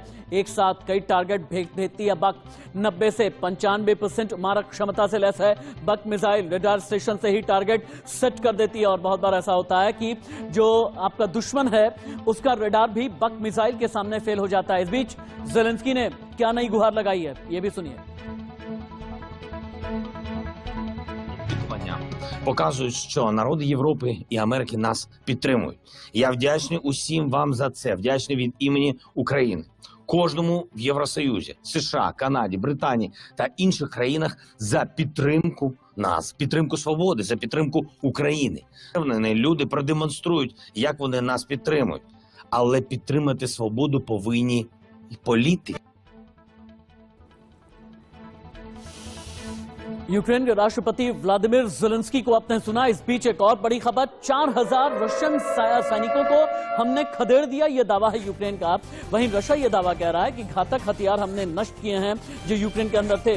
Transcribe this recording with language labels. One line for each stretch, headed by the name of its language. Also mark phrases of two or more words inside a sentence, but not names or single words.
Hindi: एक साथ कई टारगेट भेजती है बक। 90 से 95% मारक क्षमता से लैस है बक मिसाइल। रडार स्टेशन से ही टारगेट सेट कर देती है और बहुत बार ऐसा होता है कि जो आपका दुश्मन है उसका रडार भी बक मिसाइल के सामने फेल हो जाता है। इस बीच ज़ेलेंस्की ने क्या नई गुहार लगाई है, ये भी सुनिए।
Ukrainian: Показують, що народи Європи і Америки нас підтримують. Я вдячний усім вам за це, вдячний від імені України. Кожному в Євросоюзі, США, Канаді, Британії та інших країнах за підтримку нас, підтримку свободи, за підтримку України. Впевнений, люди продемонструють, як вони нас підтримують. Але підтримати свободу повинні і політики.
Hindi: यूक्रेन के राष्ट्रपति व्लादिमीर ज़ेलेंस्की को आपने सुना। इस बीच एक और बड़ी खबर, 4000 रशियन सैनिकों को हमने खदेड़ दिया, यह दावा है यूक्रेन का। वहीं रशिया यह दावा कह रहा है कि घातक हथियार हमने नष्ट किए हैं जो यूक्रेन के अंदर थे।